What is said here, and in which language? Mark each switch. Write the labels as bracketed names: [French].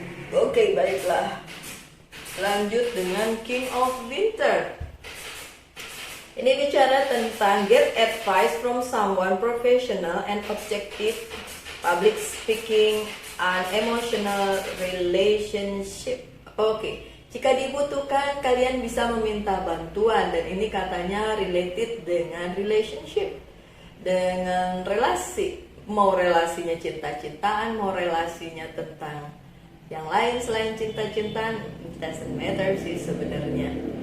[Indonesian] Oke, baiklah. Lanjut dengan King of Winter. Ini bicara tentang [English] get advice from someone professional and objective, public speaking, and emotional relationship. [Indonesian] Oke, jika dibutuhkan kalian bisa meminta bantuan, dan ini katanya related dengan relationship, dengan relasi. Mau relasinya cinta-cintaan, mau relasinya tentang yang lain selain cinta-cintaan, [English] doesn't matter [Indonesian] sih sebenarnya.